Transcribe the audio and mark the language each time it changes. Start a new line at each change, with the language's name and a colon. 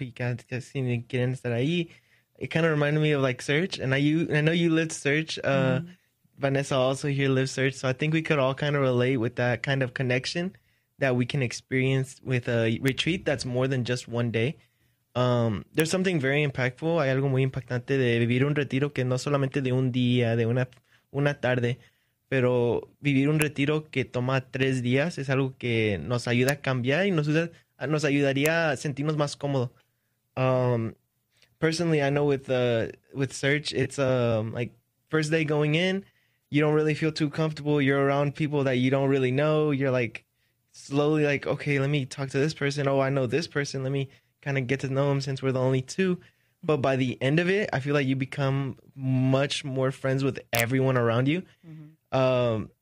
English: You can't seem to get into that. It kind of reminded me of like Search, and I know you lived Search. Vanessa also here lives Search, so I think we could all kind of relate with that kind of connection that we can experience with a retreat that's more than just one day. There's something very impactful.
Spanish: Hay algo muy impactante de vivir un retiro que no solamente de un día, de una tarde, pero vivir un retiro que toma 3 días es algo que nos ayuda a cambiar y nos ayudaría a sentirnos más cómodos.
English: Personally, I know with Search, it's like first day going in, you don't really feel too comfortable. You're around people that you don't really know. You're like slowly like, okay, let me talk to this person. Oh, I know this person. Let me kind of get to know them since we're the only two. But by the end of it, I feel like you become much more friends with everyone around you. Mm-hmm.